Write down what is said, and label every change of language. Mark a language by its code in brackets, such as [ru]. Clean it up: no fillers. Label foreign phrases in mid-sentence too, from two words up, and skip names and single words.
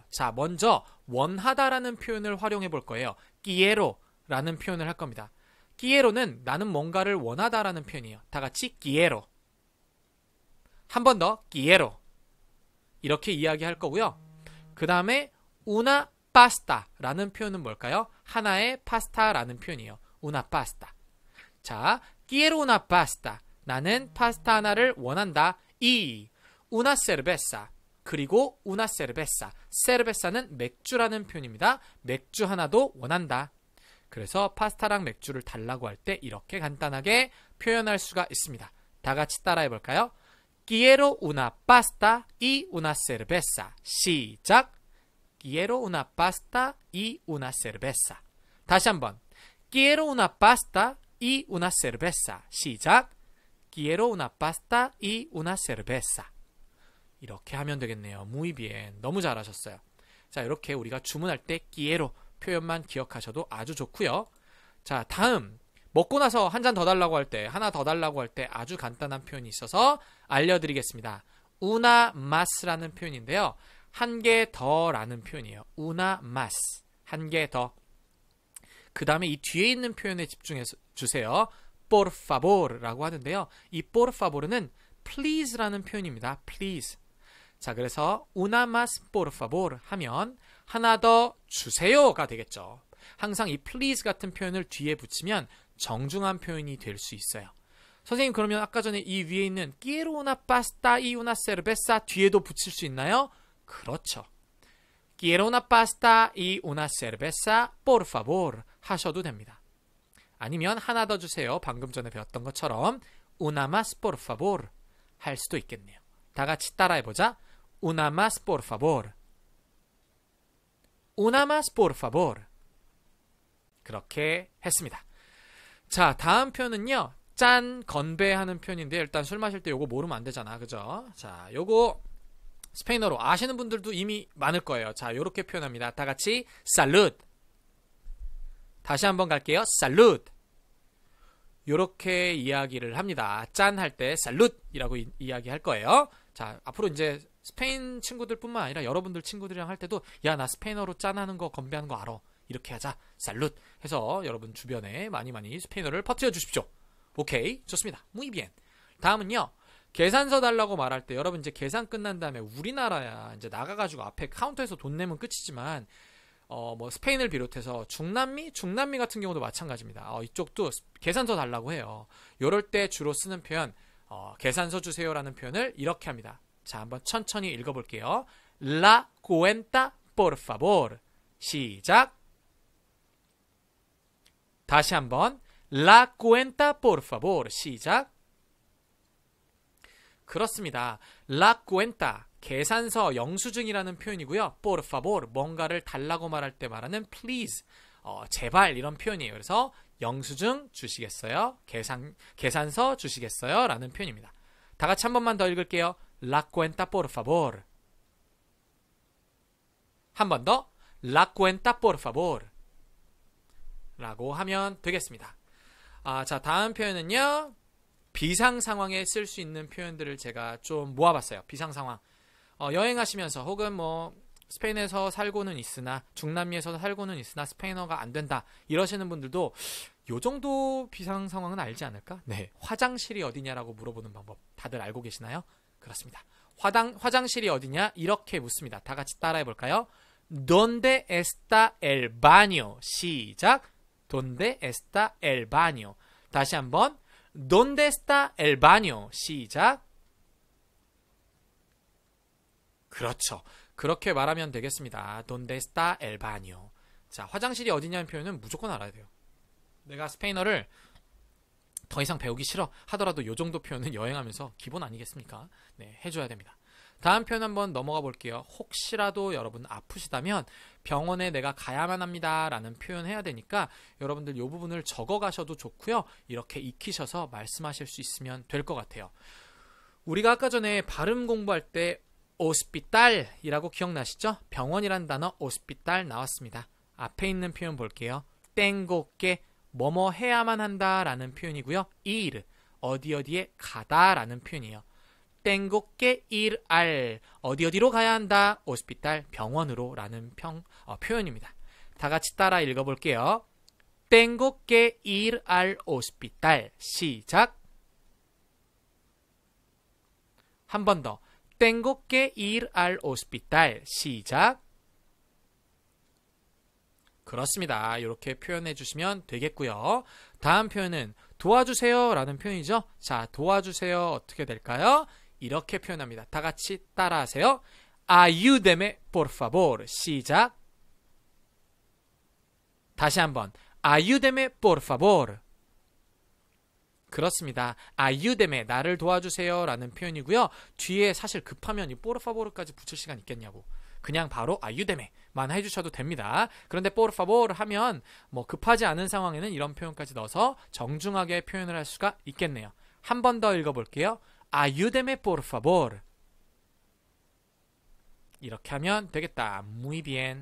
[ko] 자, 먼저 원하다라는 표현을 활용해 볼 거예요. quiero 라는 표현을 할 겁니다. quiero는 나는 뭔가를 원하다라는 표현이에요. 다 같이 quiero. 한 번 더 quiero. 이렇게 이야기할 거고요. 그 다음에 [es] una pasta [ko] 라는 표현은 뭘까요? 하나의 파스타라는 표현이에요. [es] una pasta. 자, quiero una pasta. [ko] 나는 파스타 하나를 원한다. [es] y una cerveza. 그리고 una cerveza. [ko] cerveza는 맥주라는 표현입니다. 맥주 하나도 원한다. 그래서 파스타랑 맥주를 달라고 할 때 이렇게 간단하게 표현할 수가 있습니다. 다 같이 따라해 볼까요? [es] Quiero una pasta y una cerveza. [ko] 시작. [es] Quiero una pasta y una cerveza. [ko] 다시 한번. [es] Quiero una pasta y una cerveza. [ko] 시작. [es] Quiero una pasta y una cerveza. [ko] 이렇게 하면 되겠네요. [es] Muy bien. [ko] 너무 잘하셨어요. 자, 이렇게 우리가 주문할 때 quiero 표현만 기억하셔도 아주 좋고요. 자, 다음 먹고 나서 한 잔 더 달라고 할 때, 하나 더 달라고 할 때 아주 간단한 표현이 있어서 알려드리겠습니다. [es] una más [ko] 라는 표현인데요. 한 개 더라는 표현이에요. [es] una más. [ko] 한 개 더. 그 다음에 이 뒤에 있는 표현에 집중해 주세요. [es] por favor [ko] 라고 하는데요. 이 [es] por favor [ko] 는 please라는 표현입니다. please. 자, 그래서 [es] una más por favor [ko] 하면 하나 더 주세요가 되겠죠. 항상 이 please 같은 표현을 뒤에 붙이면 정중한 표현이 될 수 있어요. 선생님, 그러면 아까 전에 이 위에 있는 [es] quiero una pasta y una cerveza [ko] 뒤에도 붙일 수 있나요? 그렇죠. [es] Quiero una pasta y una cerveza por favor [ko] 하셔도 됩니다. 아니면 하나 더 주세요. 방금 전에 배웠던 것처럼 [es] una más por favor [ko] 할 수도 있겠네요. 다 같이 따라해보자. [es] Una más por favor. Una más por favor. [ko] 그렇게 했습니다. 자, 다음 표현은요. 짠, 건배하는 표현인데 일단 술 마실 때 요거 모르면 안 되잖아. 그죠? 자, 요거 스페인어로 아시는 분들도 이미 많을 거예요. 자, 요렇게 표현합니다. 다 같이 salud. 다시 한번 갈게요. salud. 요렇게 이야기를 합니다. 짠 할 때 salud이라고 이야기할 거예요. 자, 앞으로 이제 스페인 친구들뿐만 아니라 여러분들 친구들이랑 할 때도 야, 나 스페인어로 짠하는 거 건배하는 거 알아. 이렇게 하자. salud 해서 여러분 주변에 많이 스페인어를 퍼뜨려 주십시오. 오케이, 좋습니다. [es] Muy bien. [ko] 다음은요. 계산서 달라고 말할 때 여러분 이제 계산 끝난 다음에 우리나라야 이제 나가가지고 앞에 카운터에서 돈 내면 끝이지만 뭐 스페인을 비롯해서 중남미 같은 경우도 마찬가지입니다. 이쪽도 계산서 달라고 해요. 이럴 때 주로 쓰는 표현 계산서 주세요라는 표현을 이렇게 합니다. 자, 한번 천천히 읽어볼게요. [es] La cuenta por favor. [ko] 시작. 다시 한번 [es] La cuenta por favor. [ko] 시작. 그렇습니다. [es] La cuenta, [ko] 계산서, 영수증이라는 표현이고요. [es] Por favor, [ko] 뭔가를 달라고 말할 때 말하는 please, 제발 이런 표현이에요. 그래서 영수증 주시겠어요? 계산서 주시겠어요? 라는 표현입니다. 다 같이 한 번만 더 읽을게요. [es] La cuenta por favor. [ko] 한 번 더. [es] La cuenta por favor. [ko] 라고 하면 되겠습니다. 자, 다음 표현은요. 비상 상황에 쓸 수 있는 표현들을 제가 좀 모아봤어요. 비상 상황. 여행하시면서 혹은 뭐 스페인에서 살고는 있으나 중남미에서 살고는 있으나 스페인어가 안 된다 이러시는 분들도 요 정도 비상 상황은 알지 않을까? 네, 화장실이 어디냐라고 물어보는 방법 다들 알고 계시나요? 그렇습니다. 화장실이 어디냐 이렇게 묻습니다. 다 같이 따라해 볼까요? [es] ¿Dónde está el baño? 시작. ¿Dónde está el baño? [ko] 다시 한번. [es] ¿Dónde está el baño? [ko] 시작. 그렇죠. 그렇게 말하면 되겠습니다. [es] Donde está el baño? [ko] 자, 화장실이 어디냐는 표현은 무조건 알아야 돼요. 내가 스페인어를 더 이상 배우기 싫어 하더라도 이 정도 표현은 여행하면서 기본 아니겠습니까? 네, 해줘야 됩니다. 다음 표현 한번 넘어가 볼게요. 혹시라도 여러분 아프시다면 병원에 내가 가야만 합니다 라는 표현 해야 되니까 여러분들 이 부분을 적어 가셔도 좋고요. 이렇게 익히셔서 말씀하실 수 있으면 될 것 같아요. 우리가 아까 전에 발음 공부할 때 호스피탈이라고 기억나시죠? 병원이란 단어 호스피탈 나왔습니다. 앞에 있는 표현 볼게요. [es] tengo que [ko] 뭐뭐 해야만 한다 라는 표현이고요. ir 어디 어디에 가다 라는 표현이에요. [es] tengo que ir al [ko] 어디 어디로 가야 한다. 호스피탈 병원으로 라는 표현입니다. 다 같이 따라 읽어볼게요. [es] tengo que ir al hospital. [ko] 시작. 한 번 더. [es] tengo que ir al hospital. [ko] 시작. 그렇습니다. 이렇게 표현해 주시면 되겠고요. 다음 표현은 도와주세요 라는 표현이죠. 자, 도와주세요 어떻게 될까요? 이렇게 표현합니다. 다 같이 따라하세요. [es] Ayúdeme, por favor. [ko] 시작. 다시 한번. [es] Ayúdeme, por favor. [ko] 그렇습니다. Ayúdeme, 나를 도와주세요 라는 표현이고요. 뒤에 사실 급하면 이 [es] por favor [ko] 까지 붙일 시간 있겠냐고. 그냥 바로 ayúdeme만 해주셔도 됩니다. 그런데 [es] por favor [ko] 하면 뭐 급하지 않은 상황에는 이런 표현까지 넣어서 정중하게 표현을 할 수가 있겠네요. 한 번 더 읽어볼게요. [es] Ayúdeme por favor. [ko] 이렇게 하면 되겠다. [es] Muy bien.